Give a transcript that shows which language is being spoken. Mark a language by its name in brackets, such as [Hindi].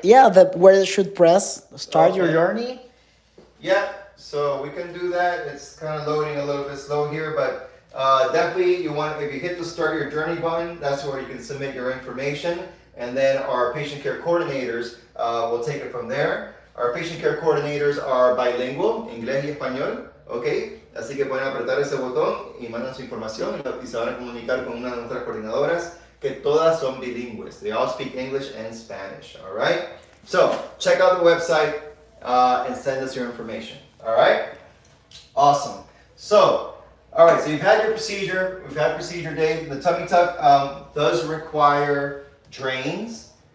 [English] Yeah, where they should press, start your journey. Yeah, so we can do that. It's kind of loading a little bit slow here, but definitely if you hit the start your journey button, that's where you can submit your information. And then our patient care coordinators will take it from there. Our patient care coordinators are bilingual, [Spanish] inglés y español, ¿ok? Así que pueden apretar ese botón y mandan su información y se van a comunicar con una de nuestras coordinadoras que todas son bilingües. [English] They all speak English and Spanish, all right? So, check out the website and send us your information, all right? Awesome. So, all right, so you've had your procedure. We've had procedure day. The tummy tuck does require drains.